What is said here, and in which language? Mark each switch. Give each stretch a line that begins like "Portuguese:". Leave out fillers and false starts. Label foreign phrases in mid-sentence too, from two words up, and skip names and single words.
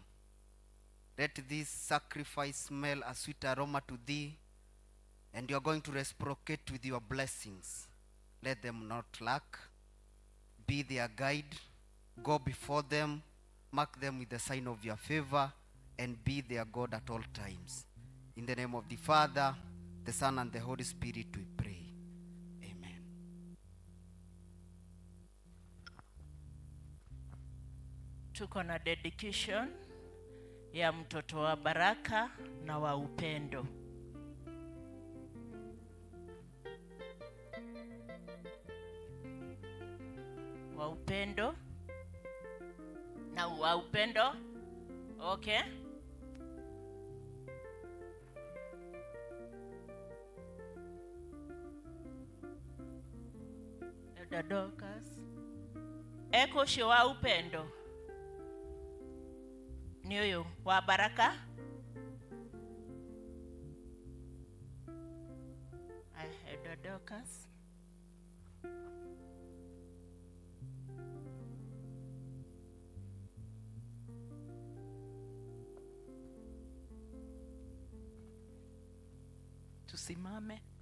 English: Let this sacrifice smell a sweet aroma to thee, and you are going to reciprocate with your blessings. Let them not lack. Be their guide. Go before them. Mark them with the sign of your favor, and be their God at all times. In the name of the Father, the Son, and the Holy Spirit we pray. Amen.
Swahili: Tuko na dedication ya mtoto wa baraka na wa upendo. Wa upendo na wa upendo. Okay. Elder Dorcas. Eko shi wa upendo. Ni huyo wa baraka. Elder Dorcas. Tusimame.